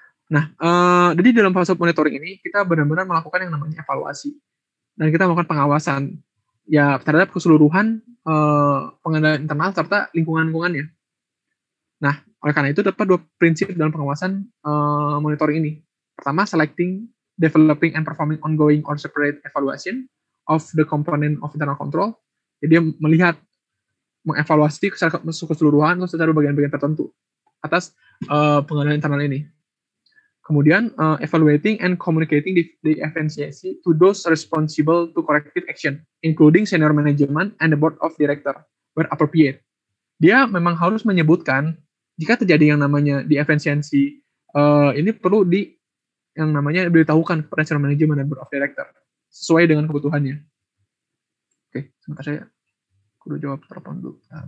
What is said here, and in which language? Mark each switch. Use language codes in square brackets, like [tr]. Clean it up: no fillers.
[id] Nah, jadi dalam fase monitoring ini kita benar-benar melakukan yang namanya evaluasi dan kita melakukan pengawasan ya terhadap keseluruhan pengendalian internal serta lingkungan-lingkungannya. Nah, oleh karena itu dapat 2 prinsip dalam pengawasan monitoring ini. [en] Pertama, selecting, developing, and performing ongoing or separate evaluation of the component of internal control. [id] Jadi dia melihat, mengevaluasi secara keseluruhan atau secara bagian-bagian tertentu atas pengendalian internal ini. [en] Kemudian, evaluating and communicating the efficiency to those responsible to corrective action, including senior management and the board of director, where appropriate. [id] Dia memang harus menyebutkan jika terjadi yang namanya di efisiensi ini perlu yang namanya diberitahukan kepada senior management dan board of director sesuai dengan kebutuhannya. Oke, sebentar saya kudu jawab telepon dulu.